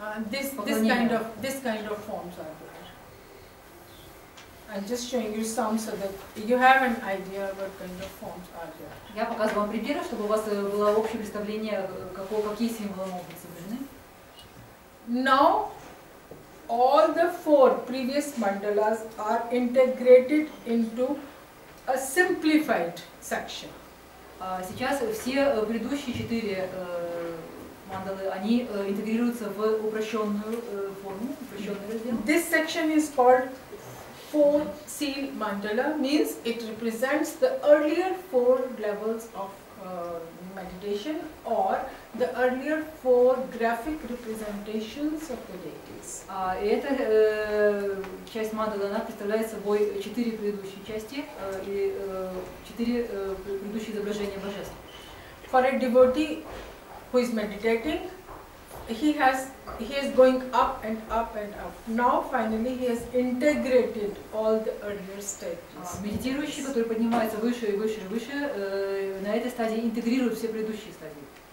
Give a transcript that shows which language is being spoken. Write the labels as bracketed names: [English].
[English] This kind of forms are there. I'm just showing you some so that you have an idea what kind of forms are there. [Russian] Я показываю вам примеры, чтобы у вас было общее представление, какие символы могут быть изображены. [English] Now, all the 4 previous mandalas are integrated into a simplified section. [Russian] Сейчас все предыдущие 4 мандалы, они интегрируются в упрощенную форму, упрощенный раздел. [English] This section is called 4 seal mandala, means it represents the earlier 4 levels of meditation or the earlier 4 graphic representations of the deities. [Russian] И эта часть мандалы, она представляет собой 4 предыдущие части и 4 предыдущие изображения божеств. [English] For a devotee who is meditating, he is going up and up and up. Now finally he has integrated all the earlier stages. [Russian] Медитирующий, который поднимается выше и выше и выше, на этой стадии интегрирует все предыдущие стадии.